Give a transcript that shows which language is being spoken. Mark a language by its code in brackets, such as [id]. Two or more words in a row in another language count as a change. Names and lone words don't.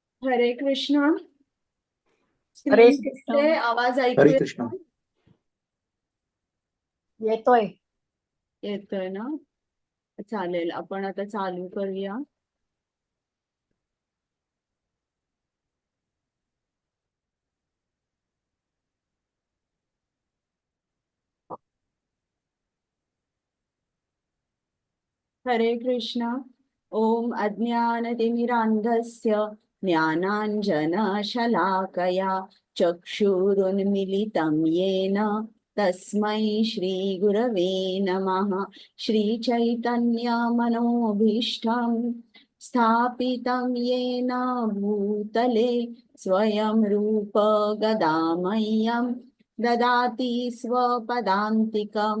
[mr] हरे कृष्ण. हरे स्क्रीन कृष्ण. दिसते, आवाज ऐकू हरे कृष्ण. येतोय. येतोय ना? चालेल, आपण आता चालू करूया. हरे कृष्ण. [sa] ओम अज्ञानतिमिरान्धस्य ज्ञानाञ्जनशलाकया चक्षुरुन्मिलितं येन तस्मै श्रीगुरवे नमः. श्रीचैतन्यमनोभीष्टं स्थापितं येन भूतले स्वयं रूप गदामह्यं ददाति स्वपदान्तिकम्.